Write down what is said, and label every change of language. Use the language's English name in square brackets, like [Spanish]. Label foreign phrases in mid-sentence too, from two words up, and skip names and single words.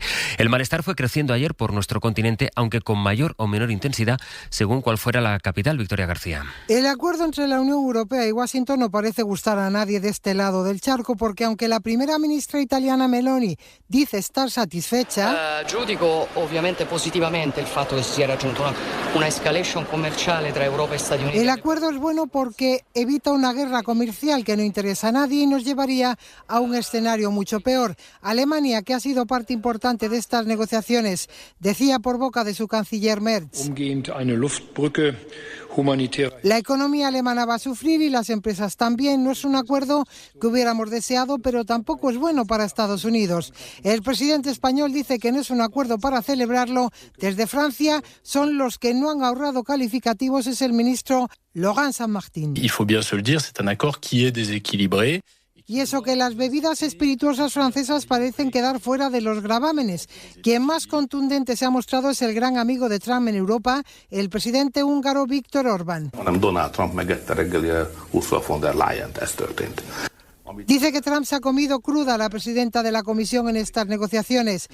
[Spanish] El malestar fue creciendo ayer por nuestro continente, aunque con mayor o menor intensidad, según cuál fuera la capital. Victoria García. El acuerdo entre la Unión Europea y Washington no parece gustar a nadie de este lado del charco, porque aunque la primera ministra italiana Meloni dice estar satisfecha, [Italian] giudico ovviamente positivamente il fatto che si sia raggiunto una escalation commerciale tra Europa e Stati Uniti. [Spanish] El acuerdo es bueno porque evita una guerra comercial que no interesa a nadie y nos llevaría a un escenario mucho peor. Alemania, que ha sido parte importante de estas negociaciones, decía por boca de su canciller Merz: La economía alemana va a sufrir y las empresas también. No es un acuerdo que hubiéramos deseado, pero tampoco es bueno para Estados Unidos. El presidente español dice que no es un acuerdo para celebrarlo. Desde Francia son los que no han ahorrado calificativos, es el ministro Laurent Saint-Martin. [French] Il faut bien se le dire, c'est un accord qui est déséquilibré. [Spanish] Y eso que las bebidas espirituosas francesas parecen quedar fuera de los gravámenes. Quien más contundente se ha mostrado es el gran amigo de Trump en Europa, el presidente húngaro Viktor Orbán. Dice que Trump se ha comido cruda a la presidenta de la Comisión en estas negociaciones.